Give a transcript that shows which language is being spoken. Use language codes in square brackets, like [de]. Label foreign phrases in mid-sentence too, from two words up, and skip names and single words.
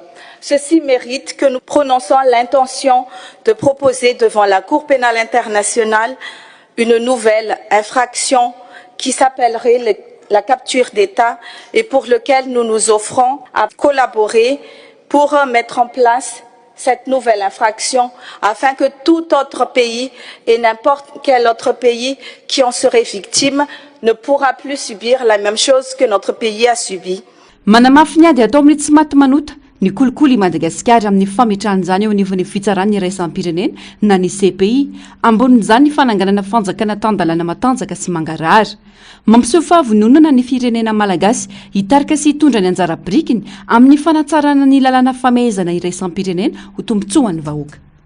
[fr] Ceci mérite que nous prononçons l'intention de proposer devant la Cour pénale internationale une nouvelle infraction qui s'appellerait la capture d'État et pour lequel nous nous offrons à collaborer pour mettre en place cette nouvelle infraction afin que tout autre pays et n'importe quel autre pays qui en serait victime ne pourra plus subir la même chose que notre pays a subi. [mg] Manamafy ny ady atao amin'ny tsy maty manota ny kolikoly i Madagasikara amin'ny fametrahan'izany eo anivon'ny fitsarana ny iraisam-pirenena na ny CPI ambonin'izany ny fananganana fanjakana tan-dalàna matanjaka sy mangarahara mampiseho fahavononana ny firenena malagasy hitarika sy hitondra ny anjara birikiny amin'ny fanatsarana ny lalàna famehezana iraisam-pirenena ho tombotsoan'ny vahoaka.